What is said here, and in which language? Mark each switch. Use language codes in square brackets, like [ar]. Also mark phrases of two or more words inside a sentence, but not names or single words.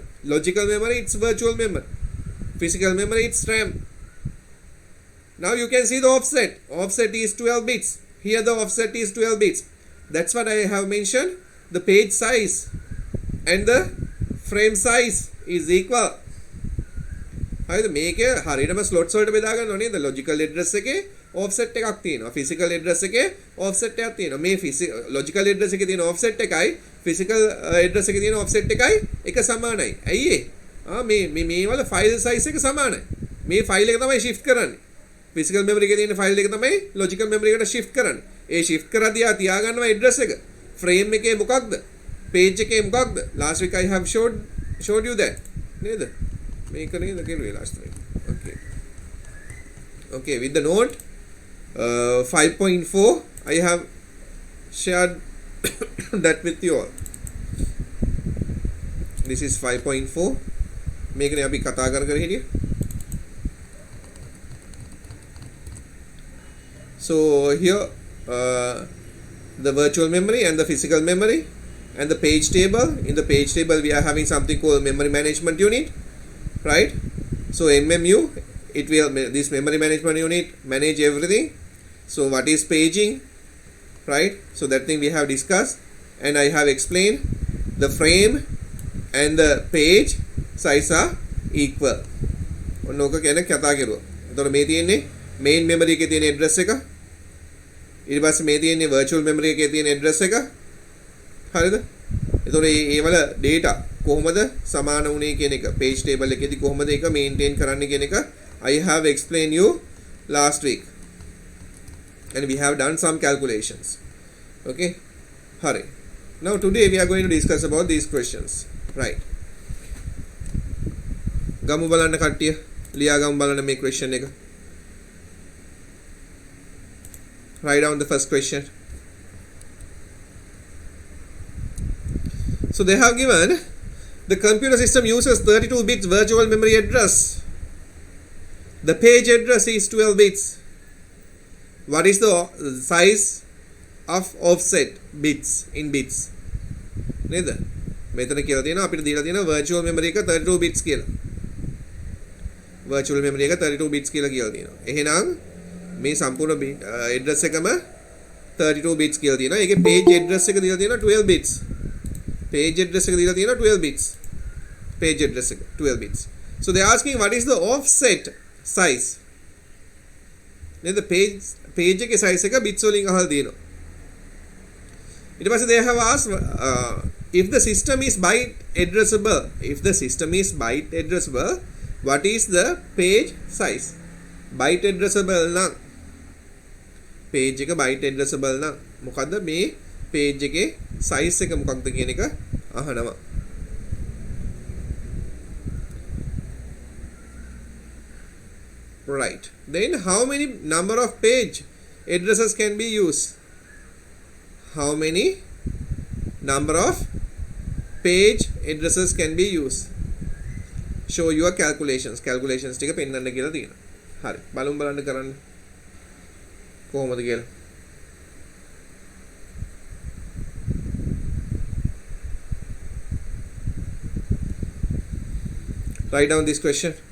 [en] Logical memory, it's virtual memory. Physical memory, it's RAM. Now you can see the offset. Offset is 12 bits. Here the offset is 12 bits. That's what I have mentioned. The page size and the frame size is equal. [si] හරිද? මේක හරියටම ස්ලොට්ස් වලට බෙදා ගන්න ඕනේ. [en] the logical address [si] එකේ offset එකක් තියෙනවා. [en] physical address [si] එකේ offset එකක් තියෙනවා. මේ [en] logical address [si] එකේ තියෙන offset එකයි [en] physical address [si] එකේ තියෙන offset එකයි එක සමානයි. ඇයි ඒ? මේ වල [en] file size [si] එක සමානයි. මේ ෆයිල් එක තමයි shift කරන්නේ. [en] physical memory [si] එකේ තියෙන ෆයිල් එක තමයි [en] logical memory [si] එකට shift කරන්නේ. ඒ shift කරද්දී ආ තියා ගන්නවා address එක. frame එකේ මොකක්ද? page එකේ මොකක්ද? [en] Last week I have showed you that. [si] නේද? මේක නේද කෙරුවේ [en] last week. Okay, with the note 5.4 I have shared that with you all. This is 5.4. [si] මේකනේ අපි කතා කර හිටියේ. [en] So here the virtual memory and the physical memory, and the page table. In the page table we are having something called memory management unit, right? So MMU, it will, this memory management unit manage everything. So what is paging, right? So that thing we have discussed, and I have explained the frame and the page size are equal. [si] ඔන්නෝක කියන කතා කරුවා. එතකොට මේ තියෙන්නේ [en] main memory [si] එකේ තියෙන address එක. ඊට පස්සේ මේ තියෙන්නේ [en] virtual memory [si] එකේ තියෙන address එක. හරිද? එතකොට මේ වල data කොහොමද සමාන වුනේ කියන එක [en] page table [si] එකේදී කොහොමද ඒක maintain කරන්න කියන එක [en] I have explained you last week. And we have done some calculations. Okay? Hurry. Now today we are going to discuss about these questions. Right. [si] ගමු බලන්න කට්ටිය. ලියා ගමු බලන්න මේ question එක. [en] Write down the first question. So they have given the computer system uses 32 bits virtual memory address. The page address is 12 bits. What is the size of offset bits in bits? [si] නේද? මෙතන කියලා තියෙනවා අපිට දීලා තියෙනවා [en] virtual memory [si] එක [en] 32 bits [si] කියලා. [en] virtual memory [si] එක [en] 32 bits [si] කියලා තියෙනවා. එහෙනම් මේ සම්පූර්ණ address එකම [en] 32 bits [si] කියලා තියෙනවා. ඒකේ [en] page address [si] එක දීලා තියෙනවා [en] 12 bits. page address [si] එක දීලා තියෙනවා [en] 12 bits. page address [si] එක [en] 12 bits. So they are asking what is the offset size? [si] නේද? page එකේ size එක bits වලින් අහලා තියෙනවා. [en] ඊට පස්සේ they have asked if the system is byte addressable, what is the page size? byte addressable [si] නම් page එක [en] byte addressable [si] නම් මොකද්ද මේ page එකේ size එක මොකක්ද කියන එක අහනවා. [en] Right. Then how many number of page addresses can be used? How many number of page addresses can be used? Show your calculations. [si] Calculations ටික පෙන්නන්න කියලා තියෙනවා. හරි. බලන්න කරන්න. කොහොමද කියලා. [en] Write down this question.